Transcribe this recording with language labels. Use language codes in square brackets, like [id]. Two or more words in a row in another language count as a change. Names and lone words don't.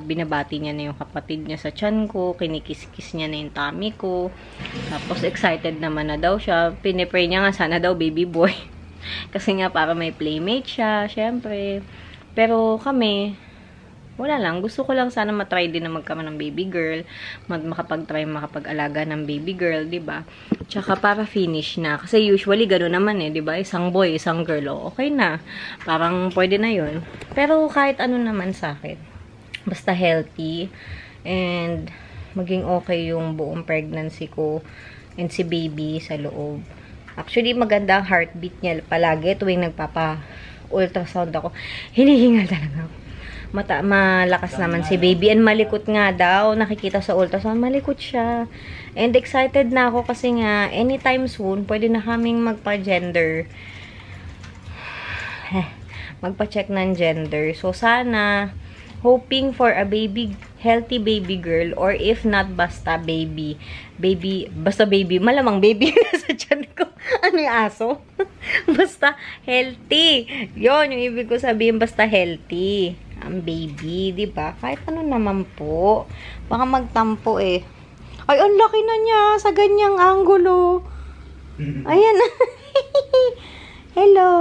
[tl] Binabati niya na yung kapatid niya sa tiyan ko. Kinikis-kis niya na yung tummy ko. Tapos excited naman na daw siya. Pinipray niya nga sana daw [en] baby boy. [tl] Kasi nga para may playmate siya, syempre. Pero kami, wala lang. Gusto ko lang sana matry din na magkaroon ng [en] baby girl. [tl] Makapag-alaga ng [en] baby girl, [tl] diba? Tsaka para finish na. Kasi usually gano'n naman diba? Isang boy, isang girl, okay na. Parang pwede na yun. Pero kahit ano naman sa akin. Basta healthy. And maging okay yung buong pregnancy ko. And si baby sa loob. Actually, maganda ang heartbeat niya palagi tuwing nagpapa-ultrasound ako. Hinihingal talaga ako. Malakas naman si baby. And malikot nga daw. Nakikita sa ultrasound, malikot siya. And excited na ako kasi nga, [en] anytime soon, [tl] pwede na kaming magpa-gender. Magpa-check ng gender. So, sana, [en] hoping for a baby healthy baby girl, or if not, [tl] basta baby. Basta baby. Malamang baby nasa tiyan ko. Ano yung aso? Basta healthy. Yon yung ibig ko sabihin, basta healthy. Ang baby, di ba? Kahit ano naman po. Baka magtampo eh. Ay, ang laki na niya sa ganyang angulo. Ayan. Hello.